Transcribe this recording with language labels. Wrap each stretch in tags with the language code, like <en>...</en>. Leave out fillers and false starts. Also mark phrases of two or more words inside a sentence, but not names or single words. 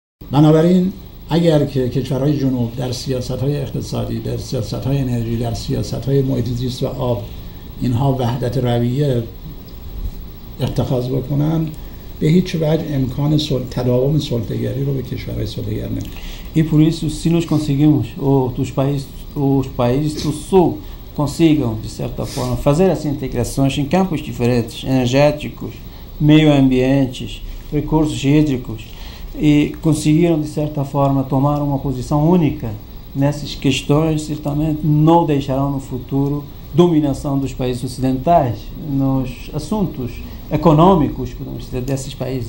<fa>بنابراین اگر که کشورهای جنوب در سیاست‌های اقتصادی، در سیاست‌های انرژی، در سیاست‌های محیط زیست و آب اینها وحدت رویه اتخاذ بکنن، به هیچ وجه امکان تداوم سلطه‌گری رو به کشورهای سلطه‌گر نمیده.</fa> <pt>E por isso, se nós conseguimos, ou os países do Sul consigam, de certa forma, fazer essas integrações em campos diferentes, energéticos, meio-ambientes, recursos hídricos, e conseguiram, de certa forma, tomar uma posição única nessas questões, certamente não deixarão no futuro dominação dos países ocidentais nos assuntos econômicos, podemos dizer, desses países.</pt>